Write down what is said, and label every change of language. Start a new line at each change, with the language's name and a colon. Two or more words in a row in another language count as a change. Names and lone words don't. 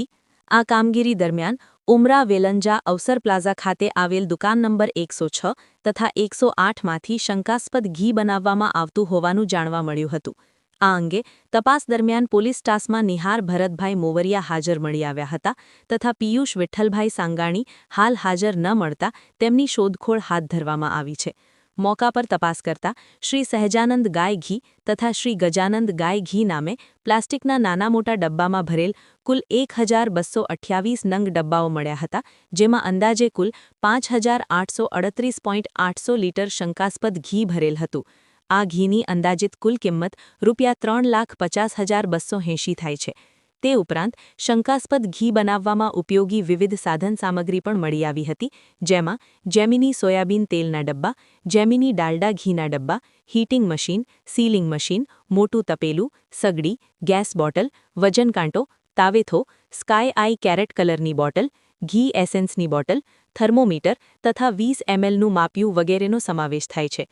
Gujarati: આ કામગીરી દરમિયાન ઉમરા વેલંજા અવસર પ્લાઝા ખાતે આવેલ દુકાન નંબર 106 તથા 108માંથી શંકાસ્પદ ઘી બનાવવામાં આવતું હોવાનું જાણવા મળ્યું હતું। આ અંગે તપાસ દરમિયાન પોલીસ સ્ટાફમાં નિહાર ભરતભાઈ મોવરિયા હાજર મળી આવ્યા હતા તથા પિયુષ વિઠ્ઠલભાઈ સાંગાણી હાલ હાજર ન મળતા તેમની શોધખોળ હાથ ધરવામાં આવી છે। મોકા પર તપાસ કરતા શ્રી સહજાનંદ ગાય ઘી તથા શ્રી ગજાનંદ ગાય ઘી નામે પ્લાસ્ટિકના નાના મોટા ડબ્બા માં ભરેલ કુલ 1228 નંગ ડબ્બાઓ મળ્યા હતા, જેમાં અંદાજે કુલ 5838.800 લીટર શંકાસ્પદ ઘી ભરેલ હતું। આ ઘીની અંદાજિત કુલ કિંમત ₹3,50,280 થાય છે। તે ઉપરાંત શંકાસ્પદ ઘી બનાવવામાં ઉપયોગી વિવિધ સાધન સામગ્રી પણ મળી આવી હતી, જેમાં જેમિની સોયાબીન તેલના ડબ્બા, જેમિની ડાલડા ઘીના ડબ્બા,
English: heating machine, sealing machine,
Gujarati: મોટું તપેલું, સગડી,
English: gas bottle,
Gujarati: વજન કાંટો, તાવેથો, સ્કાય આઈ કેરેટ કલરની બોટલ, ઘી એસેન્સની બોટલ, થર્મોમીટર તથા 20 mlનું માપ્યું વગેરેનો સમાવેશ થાય છે।